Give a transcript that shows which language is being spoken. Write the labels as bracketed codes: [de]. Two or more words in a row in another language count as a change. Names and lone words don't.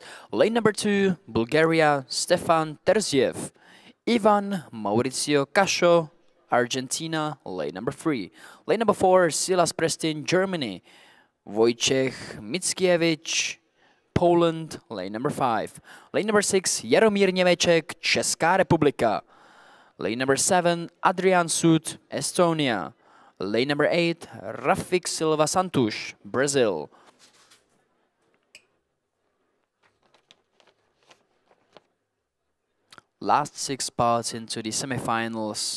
[en] Lane number 2, Bulgaria, Stefan Terziev. Ivan Mauricio Cascio, Argentina, lane number 3. Lane number 4, Silas Prestin, Germany. Wojciech Mickiewicz, Poland, lane number 5. Lane number 6, Jaromír Němeček, Česká republika. Lane number 7, Adrian Sud, Estonia. Lane number 8, Rafik Silva Santos, Brazil. Last 6 spots into the semifinals.